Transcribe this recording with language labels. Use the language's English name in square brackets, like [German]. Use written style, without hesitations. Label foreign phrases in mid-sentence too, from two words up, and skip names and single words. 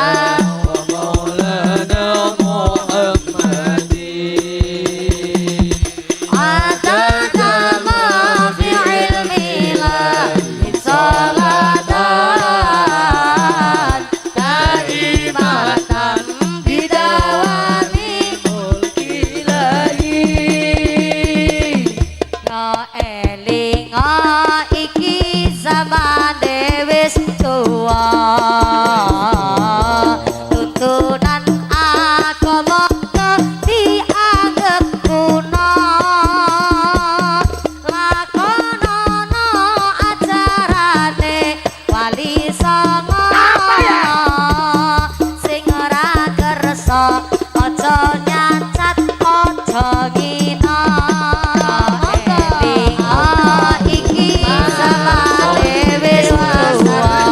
[Arabic] ومولانا محمد عدد ما في علم الله صلاة دائمة بدوام ملك الله. [Javanese] no elinga iki zamane wis tuwa tuntunan agama dianggep kuno lakonono ajarane wali songo sing ora kersa aja nyacat aja ngina elinga iki zamane wis tuwa